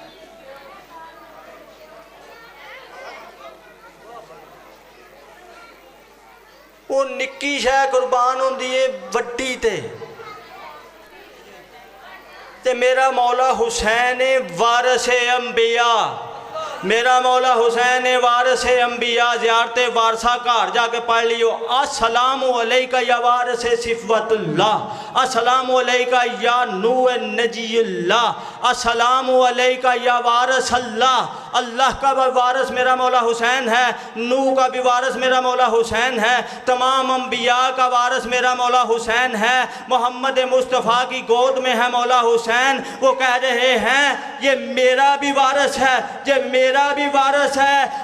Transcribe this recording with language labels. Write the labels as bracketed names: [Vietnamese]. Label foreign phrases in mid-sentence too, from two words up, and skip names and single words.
[Punjabi] او نکی شے قربان ہوندی ہے وڈی تے میرا مولا حسین وارث انبیاء، میرا مولا حسین وارث انبیاء. زیارتِ وارثہ گھر جاکے پڑھ لیو. [Arabic] السلام عليك يا وارث صفوة الله, السلام عليك يا نور نجي الله، السلام عليك يا وارث الله. [Urdu] اللہ کا بھی وارث میرا مولا حسین ہے، نوح کا بھی وارث میرا مولا حسین ہے، تمام انبیاء کا وارث میرا مولا حسین ہے. محمد مصطفیٰ کی گود میں ہے مولا حسین. وہ کہہ رہے ہیں یہ میرا بھی وارث ہے، یہ میرا بھی وارث ہے.